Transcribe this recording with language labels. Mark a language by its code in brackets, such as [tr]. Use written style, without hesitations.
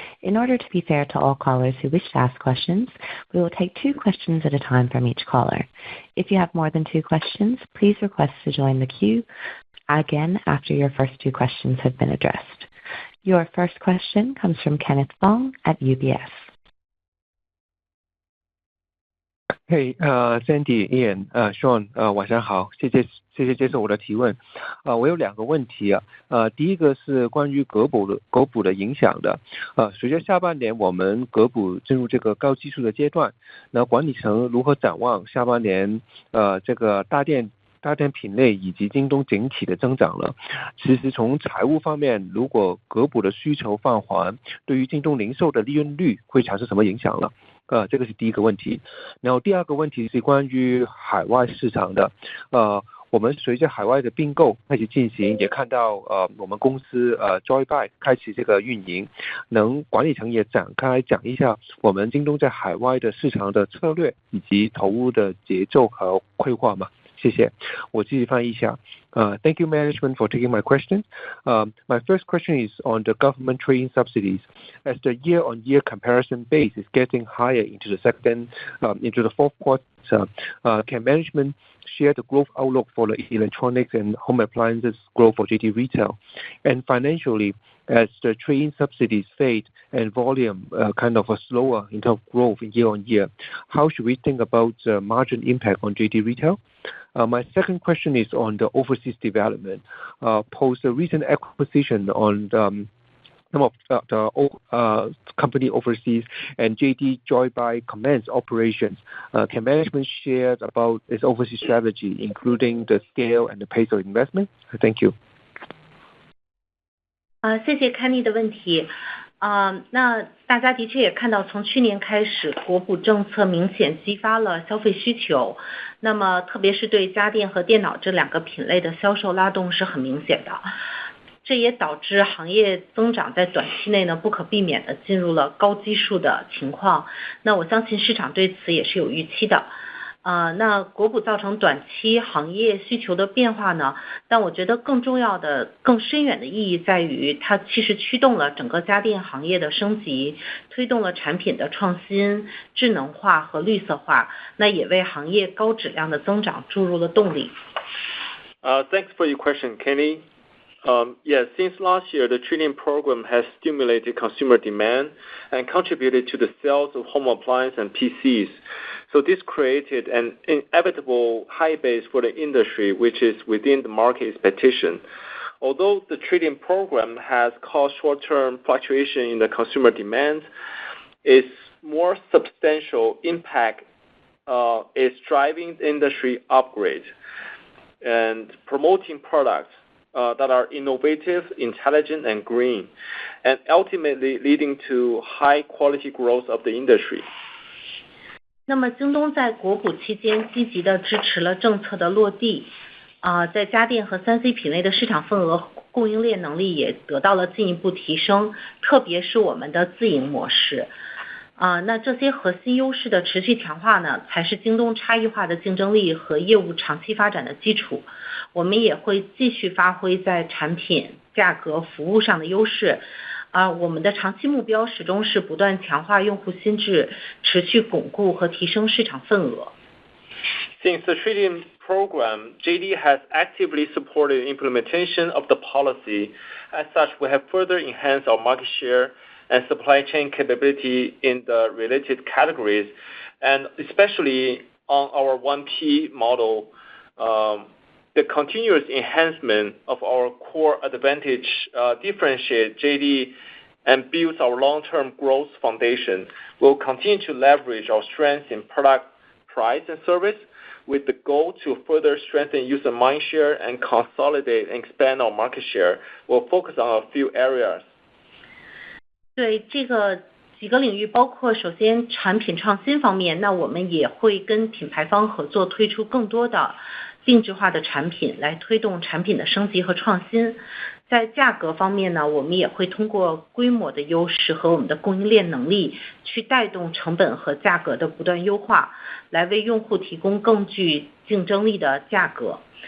[en] In order to be fair to all callers who wish to ask questions, we will take 2 questions at a time from each caller. If you have more than 2 questions, please request to join the queue again after your first 2 questions have been addressed. Your first question comes from Kenneth Fong at UBS. [zh] Hey, Sandy, Ian, Sean, 晚上好，谢谢接受我的提问。我有2个问题啊。第一个是关于狗补的影响的。随着下半年我们狗补进入这个高基数的阶段，那管理层如何展望下半年这个大店品类以及京东整体的增长呢？其实从财务方面，如果狗补的需求放缓，对于京东零售的利润率会产生什么影响呢？这个是第一个问题。然后第二个问题是关于海外市场的。我们随着海外的并购开始进行，也看到我们公司Joybuy 开启这个运营，能管理层也展开讲一下我们京东在海外的市场的策略以及投入的节奏和规划吗？谢谢，我继续翻译一下。 [en] Thank you, management, for taking my question. My first question is on the government trade subsidies. As the year-on-year comparison base is getting higher into the fourth quarter, can management share the growth outlook for the electronics and home appliances growth for JD Retail? And financially, as the trade subsidies fade and volume kind of a slower in terms of growth year-on-year, how should we think about margin impact on JD Retail? My second question is on the overseas development. Post the recent acquisition on some of the company overseas and JD Joybuy commence operations. Can management share about its overseas strategy, including the scale and the pace of investment? Thank you. [zh] 谢谢 Kenny 的问题。那大家的确也看到，从去年开始，国补政策明显激发了消费需求，那么特别是对家电和电脑这2个品类的销售拉动是很明显的，这也导致行业增长在短期内呢不可避免的进入了高基数的情况，那我相信市场对此也是有预期的。那国补造成短期行业需求的变化呢，但我觉得更重要的、更深远的意义在于，它其实驱动了整个家电行业的升级，推动了产品的创新、智能化和绿色化，那也为行业高质量的增长注入了动力。 [en] Thanks for your question, Kenny. Yes, since last year, the trade-in program has stimulated consumer demand and contributed to the sales of home appliance and PCs. So this created an inevitable high base for the industry, which is within the market expectation. Although the trade-in program has caused short-term fluctuation in the consumer demand, its more substantial impact is driving the industry upgrade and promoting products that are innovative, intelligent, and green, and ultimately leading to high quality growth of the industry. [zh] 那么京东在国补期间积极地支持了政策的落地，在家电和 3C 品类的市场份额、供应链能力也得到了进一步提升，特别是我们的自营模式。那这些核心优势的持续强化呢，才是京东差异化的竞争力和业务长期发展的基础。我们也会继续发挥在产品、价格、服务上的优势。我们的长期目标始终是不断强化用户心智，持续巩固和提升市场份额。 [en] Since the trade-in program, JD has actively supported implementation of the policy. As such, we have further enhanced our market share and supply chain capability in the related categories, and especially on our 1P model, the continuous enhancement of our core advantage differentiate JD and builds our long-term growth foundation. We'll continue to leverage our strengths in product, price, and service with the goal to further strengthen user mindshare and consolidate and expand our market share. We'll focus on a few areas. [zh] 对这个几个领域，包括首先产品创新方面，那我们也会跟品牌方合作，推出更多的定制化的产品，来推动产品的升级和创新。在价格方面呢，我们也会通过规模的优势和我们的供应链能力，去带动成本和价格的不断优化，来为用户提供更具竞争力的价格。